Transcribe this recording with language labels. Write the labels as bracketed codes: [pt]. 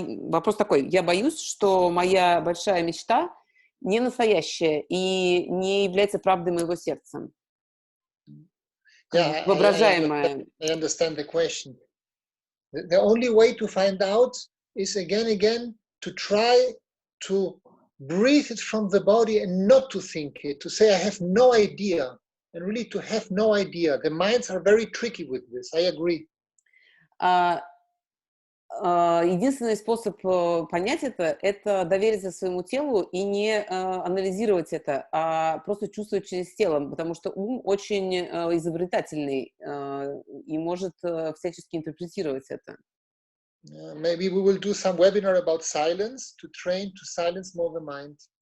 [ru] Вопрос такой. Я боюсь, что моя большая мечта не настоящая и не является правдой моего сердца. [en] Yeah, [ru] Воображаемая. [en] I understand the question. The only way to find out is again, to try to breathe it from the body and not to think it, to say, I have no idea, and really to have no idea. The minds are very tricky with this, I agree. [ru] Единственный способ понять это довериться своему телу и не анализировать это, а просто чувствовать через тело, потому что ум очень изобретательный и может всячески интерпретировать это. [en] Maybe we will do some webinar about silence to train to silence more the mind.